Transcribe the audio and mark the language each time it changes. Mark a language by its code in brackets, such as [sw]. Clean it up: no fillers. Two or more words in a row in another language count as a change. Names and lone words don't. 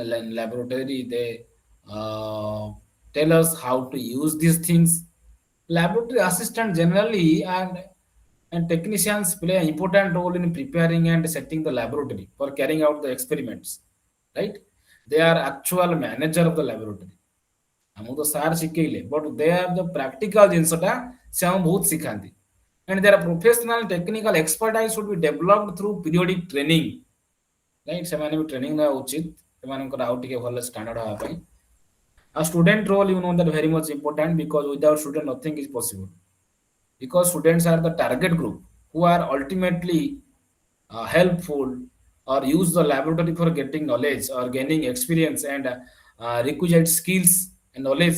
[en] Laboratory they uh, tell us how to use these things. Laboratory assistant generally and technicians play an important role in preparing and setting the laboratory for carrying out the experiments, right? They are actual manager of the laboratory. [or] ଆମକୁ ତ ସାର୍ ଶିଖେଇଲେ [en] but they are the practical [or] ଜିନିଷଟା ସେ ଆମକୁ ବହୁତ ଶିଖାନ୍ତି [en] and their professional technical expertise should be developed through periodic training, right? [or] ସେମାନେ ବି ଟ୍ରେନିଂ ନେବା ଉଚିତ ସେମାନଙ୍କର ଆଉ ଟିକେ ଭଲ ଷ୍ଟାଣ୍ଡାର୍ଡ ହେବା ପାଇଁ। [en] ଆଉ student role, you know that very much important because without student nothing is possible, because students are the target group who are ultimately helpful or use the laboratory for getting knowledge or gaining experience and requisite skills and knowledge.